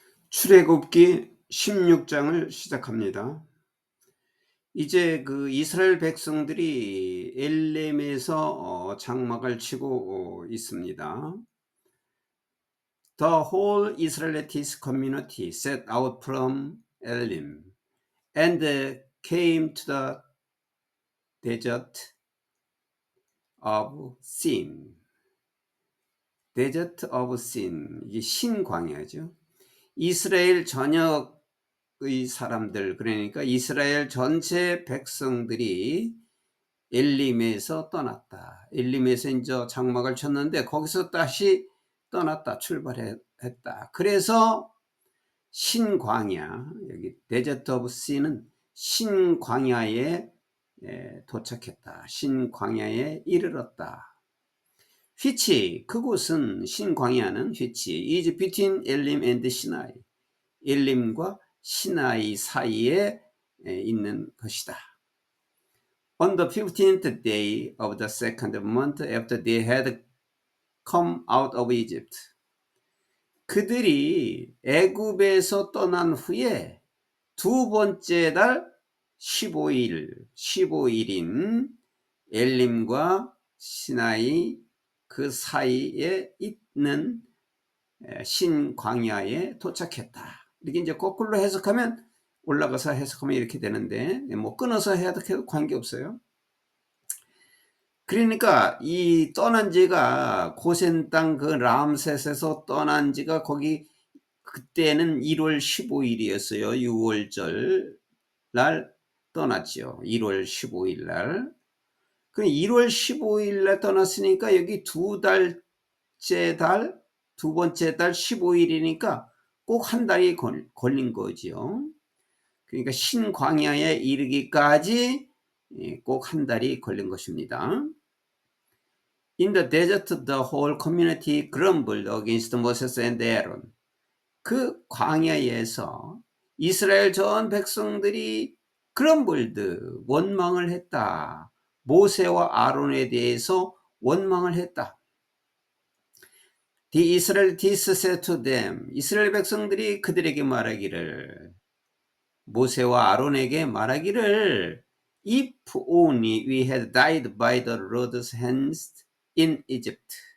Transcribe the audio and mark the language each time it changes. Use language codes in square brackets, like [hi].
[ko] 출애굽기 16장을 시작합니다. 이제 그 이스라엘 백성들이 엘렘에서 장막을 치고 있습니다. [en] The whole Israelite community set out from Elim and came to the desert of Sin. Desert of Sin, [ko] 이게 신광야죠. 이스라엘 전역의 사람들, 그러니까 이스라엘 전체 백성들이 엘림에서 떠났다. 엘림에서 이제 장막을 쳤는데 거기서 다시 떠났다. 출발했다. 그래서 신광야, 여기 데저트 오브 씨는 신광야에 도착했다. 신광야에 이르렀다. which, 그곳은 신광야는 [en] which is between 엘림 and 시나이, [ko] 엘림과 시나이 사이에 있는 것이다. On the 15th day of the second month after they had come out of Egypt. 그들이 애굽에서 떠난 후에 두 번째 달 15일인 엘림과 시나이 그 사이에 있는 신광야에 도착했다. 이렇게 이제 거꾸로 해석하면, 올라가서 해석하면 이렇게 되는데, 뭐 끊어서 해석해도 관계없어요. 그러니까 이 떠난 지가 고센 땅 그 람셋에서 떠난 지가 거기 그때는 1월 15일이었어요. 6월절 날 떠났죠. 1월 15일 날. 그 1월 15일 날 떠났으니까 여기 두 번째 달 15일이니까 꼭 한 달이 걸린 거죠. 그러니까 신광야에 이르기까지 꼭 한 달이 걸린 것입니다. [en] In the desert, the whole community grumbled against Moses and Aaron. [ko] 그 광야에서 이스라엘 전 백성들이 grumbled, 원망을 했다. 모세와 아론에 대해서 원망을 했다. [en] The Israelites said to them, [ko] 이스라엘 백성들이 그들에게 말하기를, 모세와 아론에게 말하기를, [en] If only we had died by the Lord's hands in Egypt.